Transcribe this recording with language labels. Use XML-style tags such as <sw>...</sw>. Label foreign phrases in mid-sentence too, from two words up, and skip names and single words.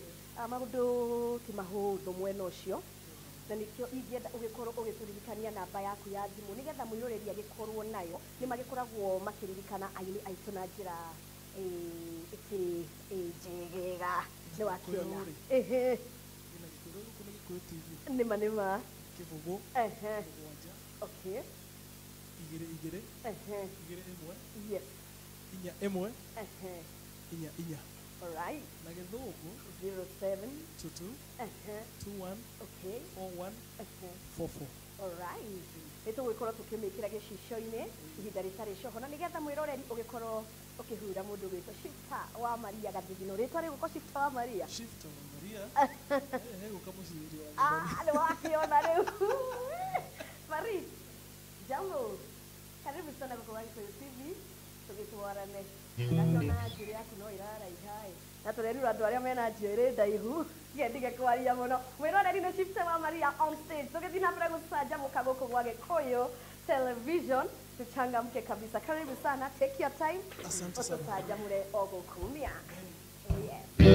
<ki>Maũndũ ti mahũthũ mwena ũcio. Na nikio ingĩenda ũgĩkorwo ũgĩtũririkania namba yaku ya thimũ nĩgetha mwĩroreri agĩkorwo nayo nĩ magĩkoragwo makĩririkana aini aitũ na njĩra njegega nĩ wakĩona nĩma Kivugo. Okay. Igere. Yes. Inya. Inya.</ki> <en>All right.</en> <ki>Na gĩthũngũ 07 22 21 okay 41 44.</ki> <en>All right.</en> <ki>Nĩtũgũgĩkorwo tũkĩmĩkĩra gĩcicio-inĩ ihinda rĩtarĩ coho na nĩgetha mwĩroreri ũgĩkorwo ũkĩhura mũndũ gwĩtwo Shifta wa Maria Gathithino rĩtwa rĩgũkorwo Shifta wa Maria. Shifta wa Maria. Gũka mũciĩ nĩ wakĩona rĩu. Maria, jambo.</ki> <sw>Karibu sana kwa Wanjiru TV. Tũgĩtwarane.</sw> <ki>Ndakĩona njĩra yaku no iraraiha. Na tũrerura andũ arĩa mena njĩra ndaihu. Ngendige kwaria mũno. Mwĩroreri nĩ Shifta wa Maria</ki> <en>on stage.</en> <ki>Tũgĩthiĩ na mbere gũcanjamũka gũkũ gwa Gĩkũyũ Television.</ki> <sw>Tuchangamke kabisa. Karibu sana.</sw> <en>Take your time.</en> <sw>Asante sana.</sw> <ki>Tuchanjamure o gũkumia. Yes.</ki>